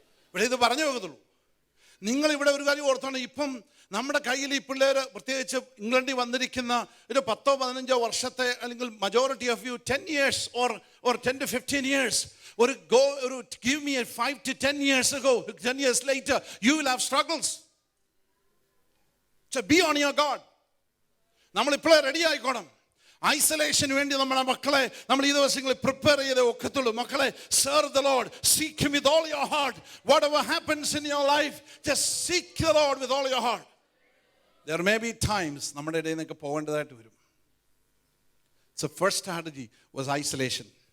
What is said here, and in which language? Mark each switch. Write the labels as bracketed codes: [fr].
[ml] ഇവിടെ ഇത് പറഞ്ഞു വെക്കത്തുള്ളൂ. നിങ്ങളിവിടെ ഒരു കാര്യം ഓർത്താണ്, ഇപ്പം നമ്മുടെ കയ്യിൽ ഈ പിള്ളേർ, പ്രത്യേകിച്ച് ഇംഗ്ലണ്ടിൽ വന്നിരിക്കുന്ന ഒരു 10-15 വർഷത്തെ, അല്ലെങ്കിൽ [en] majority of you 10 years or 10 to 15 years, [ml] ഒരു [en] give me a 5 to 10 years ago, 10 years later, you will have struggles. So be on your guard. [ml] നമ്മൾ ഇപ്പോഴേ റെഡി ആയിക്കോണം. ഐസൊലേഷന് വേണ്ടി നമ്മളെ മക്കളെ നമ്മൾ ഈ ദിവസങ്ങളിൽ പ്രിപ്പയർ ചെയ്തേ ഒക്കത്തുള്ളൂ. [en] മക്കളെ, serve the Lord, seek him with all your heart. Whatever happens in your life, just seek the Lord with all your heart. There may be times [ml] നമ്മുടെ ഇടയിൽ നിന്നൊക്കെ പോകേണ്ടതായിട്ട് വരും. [en] So first strategy was isolation.